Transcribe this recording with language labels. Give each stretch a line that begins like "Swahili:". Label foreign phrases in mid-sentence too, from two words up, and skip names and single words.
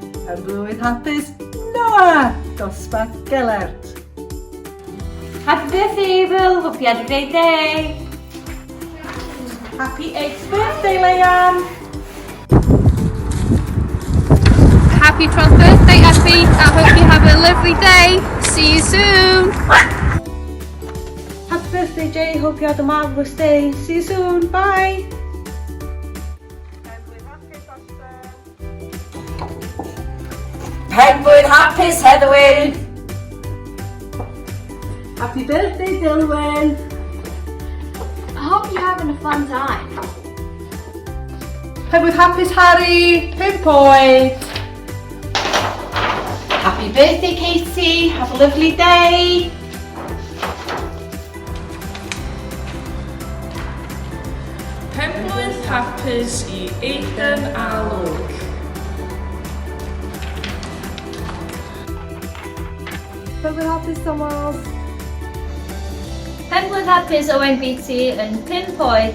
Welsh: Penblwydd hapus Noah dosbarth Gelert.
English: Happy birthday, Abel. Hope you had a great day. Happy 8th birthday, Leanne. Happy 12th birthday, Effie. I hope you have a lovely day. See you soon. Happy birthday, Jay. Hope you had a marvellous day. See you soon. Bye.
Welsh: Penblwydd hapus, Heatherwyn.
English: Happy birthday, Dilwyn. I hope you're having a fun time.
Welsh: Penblwydd hapus Harry. 5 oed.
English: Happy birthday, Katie. Have a lovely day.
Welsh: Penblwydd hapus I Aidan a Luke. Penblwydd hapus Thomas. Penblwydd hapus Owen Beatty yn 5 oed.